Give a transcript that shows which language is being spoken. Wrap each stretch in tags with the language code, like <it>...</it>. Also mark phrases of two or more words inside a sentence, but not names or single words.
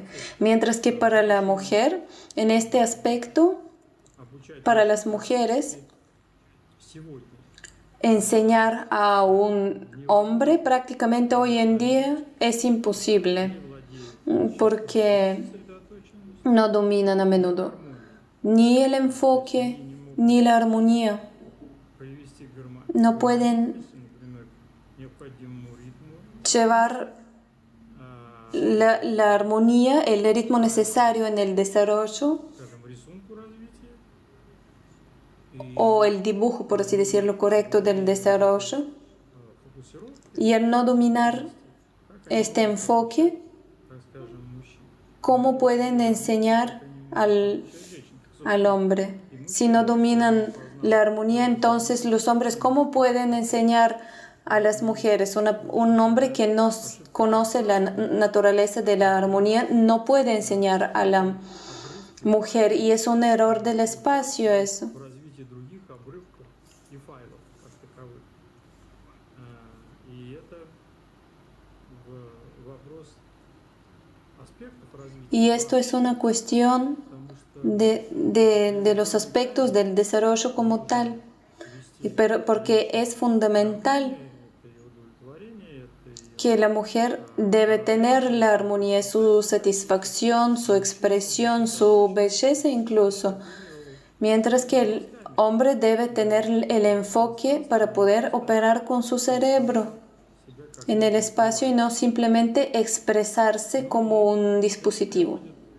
<es>Mientras que para la mujer, en este aspecto, para las mujeres, enseñar a un hombre prácticamente hoy en día es imposible porque</es> <ru>сосредоточенностью,</ru> <es>no dominan a menudo ni el enfoque ni la armonía.</es> <ru>привести к</ru> <es>No pueden</es> <ru>например, необходимому ритму,</ru> <es>llevar la armonía, el ritmo necesario en el desarrollo</es> <ru>скажем, рисунку развития,</ru> <es>o el dibujo, por así decirlo, correcto del desarrollo.</es> <ru>фокусировки,</ru> <es>Y al no dominar este enfoque,</es> <ru>так скажем, мужчин.</ru> <es>¿cómo pueden enseñar al hombre? Si no dominan la armonía, entonces los hombres, ¿cómo pueden enseñar a las mujeres? Un hombre que no conoce la naturaleza de la armonía no puede enseñar a la mujer, y es un error del espacio eso.</es> <ru>В развитии других обрывков и файлов как таковых. И это вопрос аспектов развития,</ru> <es>Y esto es una cuestión</es> <ru>потому что</ru> <es>de los aspectos del desarrollo como tal, pero porque es fundamental</es> <ru>это и удовлетворение, это и</ru> <es>que la mujer debe tener la armonía, su satisfacción, su expresión, su belleza incluso, mientras que el hombre debe tener el enfoque para poder operar con su cerebro en el espacio y no simplemente expresarse como un dispositivo.</es>